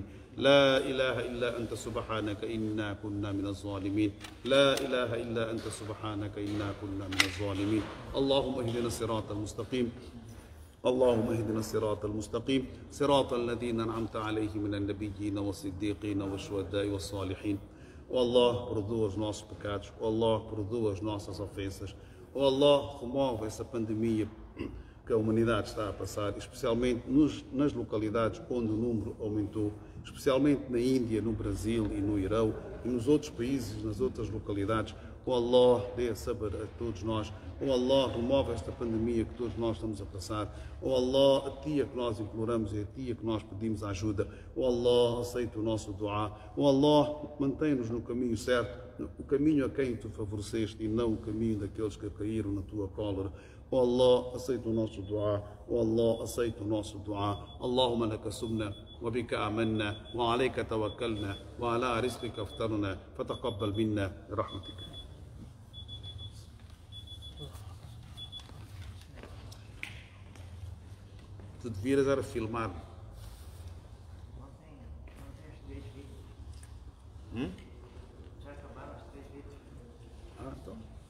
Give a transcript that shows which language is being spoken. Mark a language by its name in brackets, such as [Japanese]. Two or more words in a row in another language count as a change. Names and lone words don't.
[Arabic] لا إله إلا أنت سبحانك إنا كنا من الظالمين. لا إله إلا أنت سبحانك إنا كنا من الظالمين. اللهم اهدنا الصراط المستقيم. اللهم اهدنا الصراط المستقيم صراط الذين أنعمت عليهم من النبيين والصديقين والشهداء والصالحين. [Portuguese] Oh Allah, perdoa os nossos pecados. Oh Allah, perdoa as nossas ofensas. Oh Allah, remove essa pandemia que a humanidade está a passar, especialmente nas localidades onde o número aumentou, especialmente na Índia, no Brasil e no Irão e nos outros países, nas outras localidades. Oh Allah, dê saber a todos nós. Oh Allah, remove esta pandemia que todos nós estamos a passar. Oh Allah, a Ti é que nós imploramos e a Ti é que nós pedimos ajuda. Oh Allah, aceita o nosso dua. Oh Allah, mantém-nos no caminho certo, o caminho a quem Tu favoreceste e não o caminho daqueles que caíram na Tua cólera. Oh Allah, aceita o nosso dua. Oh Allah, aceita o nosso dua. [Arabic] اللهم لك صمنا وبك آمنا وعليك توكلنا وعلى رزقك أفطرنا فتقبل منا برحمتك. [Portuguese] Tu devias era filmar. Não tem os 3 vídeos. Já acabaram os 3 vídeos. Então.